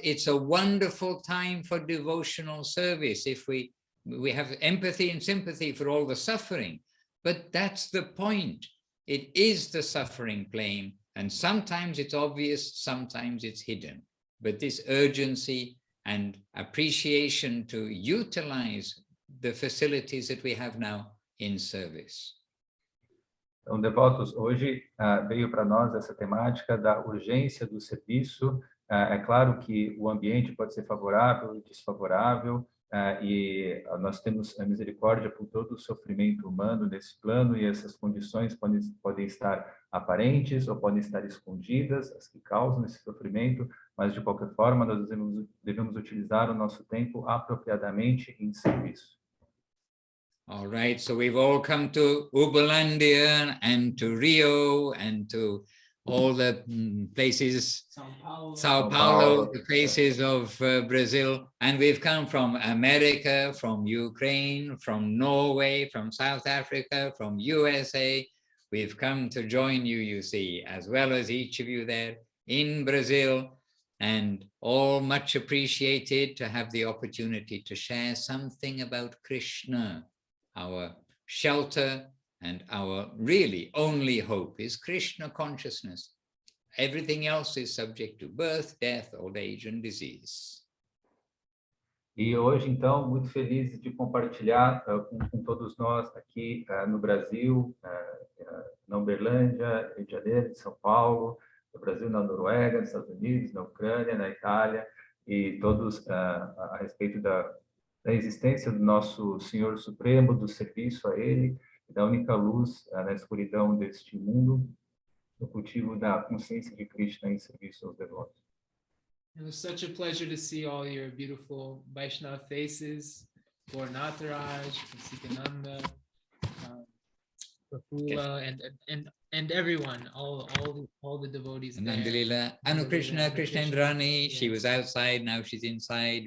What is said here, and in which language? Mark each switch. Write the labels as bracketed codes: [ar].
[en] It's a wonderful time for devotional service if we have empathy and sympathy for all the suffering, but that's the point. It is the suffering plane, and sometimes it's obvious, sometimes it's hidden, but this urgency and appreciation to utilize the facilities that we have now in service. [pt] Então, devotos, hoje veio para nós essa temática da urgência do serviço. É claro que o ambiente pode ser favorável e desfavorável, e nós temos a misericórdia por todo o sofrimento humano nesse plano, e essas condições podem estar aparentes ou podem estar escondidas, as que causam esse sofrimento, mas de qualquer forma nós devemos utilizar o nosso tempo apropriadamente em serviço. [en] All right, so we've all come to Uberlândia and to Rio and to all the places, Sao Paulo, the places of Brazil, and we've come from America, from Ukraine, from Norway, from South Africa, from USA. We've come to join you, you see, as well as each of you there in Brazil, and all much appreciated to have the opportunity to share something about Krishna. Our shelter and our really only hope is Krishna consciousness. Everything else is subject to birth, death, old age and disease. [pt] E hoje, então, muito feliz de compartilhar com todos nós aqui no Brasil, na Uberlândia, Rio de Janeiro, em São Paulo, no Brasil, na Noruega, nos Estados Unidos, na Ucrânia, na Itália, e todos a respeito da existência do nosso Senhor Supremo, do serviço a Ele, da única luz na escuridão deste mundo, no cultivo da consciência de Krishna em serviço aos devotos. [en] It was such a pleasure to see all your beautiful Vaishnava faces, for Nataraj, Sikananda, Profula, and everyone, all the devotees there. Nandalila, Anu Krishna, Krishnendrani, she was outside, now she's inside.